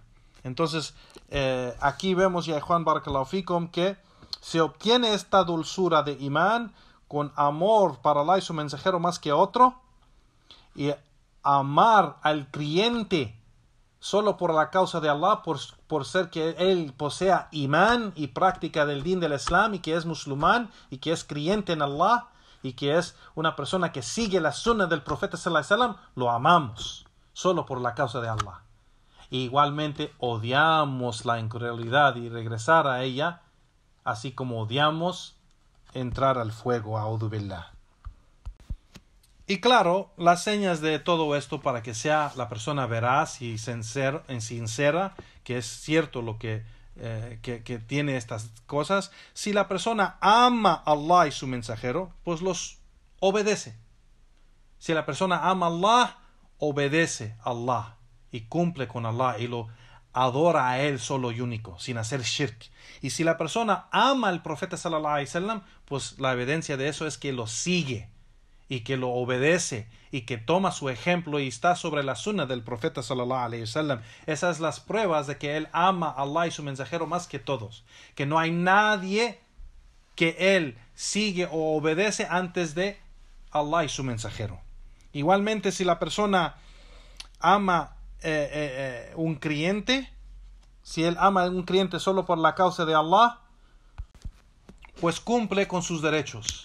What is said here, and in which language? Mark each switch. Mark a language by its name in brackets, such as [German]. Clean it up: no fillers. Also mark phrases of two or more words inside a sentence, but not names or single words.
[Spanish] Entonces, aquí vemos, ya Juan [Arabic] بارك الله فيكم, [Spanish] que se obtiene esta dulzura de imán con amor para Allah y su mensajero más que otro, y amar al creyente solo por la causa de Allah, por ser que él posea imán y práctica del din del Islam, y que es musulmán y que es creyente en Allah y que es una persona que sigue la sunna del profeta [Arabic] صلى الله عليه وسلم, [Spanish] lo amamos solo por la causa de Allah. Igualmente odiamos la incredulidad y regresar a ella, así como odiamos entrar al fuego, [Arabic] أعوذ بالله. [Spanish] Y claro, las señas de todo esto para que sea la persona veraz y sincera, que es cierto lo que tiene estas cosas. Si la persona ama a Allah y su mensajero, pues los obedece. Si la persona ama a Allah, obedece a Allah y cumple con Allah y lo adora a él solo y único, sin hacer shirk. Y si la persona ama al profeta [Arabic] صلى الله عليه وسلم, [Spanish] pues la evidencia de eso es que lo sigue y que lo obedece y que toma su ejemplo y está sobre la sunna del profeta [Arabic] صلى الله عليه وسلم. [Spanish] Esas son las pruebas de que él ama a Allah y su mensajero más que todos, que no hay nadie que él sigue o obedece antes de Allah y su mensajero. Igualmente, si la persona ama un creyente, si él ama a un creyente solo por la causa de Allah, pues cumple con sus derechos.